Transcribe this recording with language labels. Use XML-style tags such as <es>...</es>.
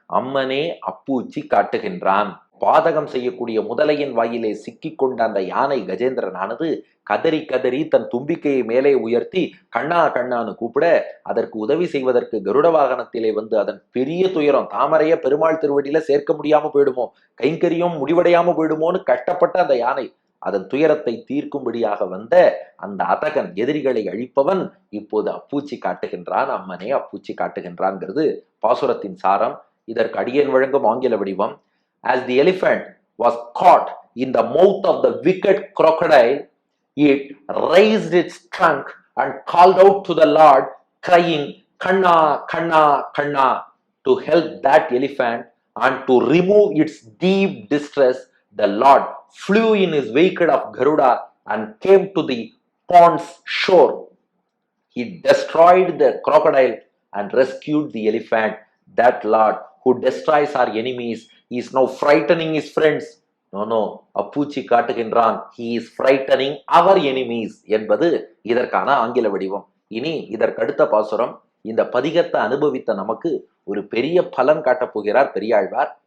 <ta>அம்மனே அப்பூச்சி காட்டுகின்றான். பாதகம் செய்யக்கூடிய முதலையின் வாயிலே சிக்கிக் கொண்ட அந்த யானை கஜேந்திரனானது கதறி கதறி தன் தும்பிக்கையை மேலே உயர்த்தி கண்ணா கண்ணான்னு கூப்பிட, அதற்கு உதவி செய்வதற்கு கருட வாகனத்திலே அதன் பெரிய துயரம், தாமரைய பெருமாள் திருவடியில சேர்க்க முடியாம போயிடுமோ, கைங்கரியம் முடிவடையாம போயிடுமோன்னு கஷ்டப்பட்ட அந்த யானை அதன் துயரத்தை தீர்க்கும்படியாக அந்த அதகன், எதிரிகளை அழிப்பவன், இப்போது அப்பூச்சி காட்டுகின்றான். அம்மனே அப்பூச்சி காட்டுகின்றான்ங்கிறது பாசுரத்தின் சாரம். இதற்கு அடியேன் வழங்கும் ஆங்கில வடிவம்:</ta> <en>As the elephant was caught in the mouth of the wicked crocodile, it raised its trunk and called out to the Lord, crying, Kanna, Kanna, Kanna. To help that elephant and to remove its deep distress, the Lord flew in his vehicle of Garuda and came to the pond's shore. He destroyed the crocodile and rescued the elephant. That Lord who destroys our enemies is now frightening his friends.</en> <ta>No, அப்பூச்சி காட்டுகின்றான்.</ta> <en>He is frightening our enemies</en> <ta>என்பது இதற்கான ஆங்கில வடிவம். இனி இதற்கடுத்த பாசுரம். இந்த பதிகத்தை அனுபவித்த நமக்கு ஒரு பெரிய பலன் காட்டப் போகிறார் பெரியாழ்வார்.</ta>